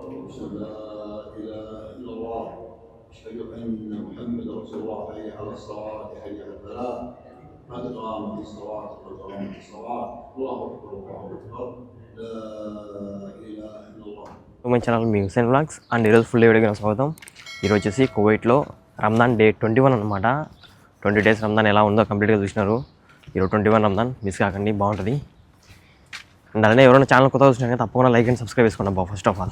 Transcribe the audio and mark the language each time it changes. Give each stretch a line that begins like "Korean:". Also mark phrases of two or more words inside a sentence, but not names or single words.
Arabic: أشهد لا إله إلا الله أشهد أن محمد رسول الله حي على الصلاة حي على الفلاح قد قامت الصلاة قد قامت الصلاة الله أكبر الله أكبر لا إله إلا الله.
English: my channel musics and vlogs
Telugu: అండ్ ఈరోజు ఫుల్ వీడియోకి స్వాగతం. ఈరోజు వచ్చేసి కువైట్లో రంజాన్ డే 21 అనమాట. 20 days రంజాన్ ఎలా ఉందో కంప్లీట్గా చూసినారు. ఈరోజు 21 రంజాన్ మిస్ కాకండి, బాగుంటుంది. అండ్ అలానే ఎవరైనా ఛానల్ కొత్తగా చూసినా తప్పకుండా
English: like and subscribe
Telugu: చేసుకోండి బాబు
English: first of all.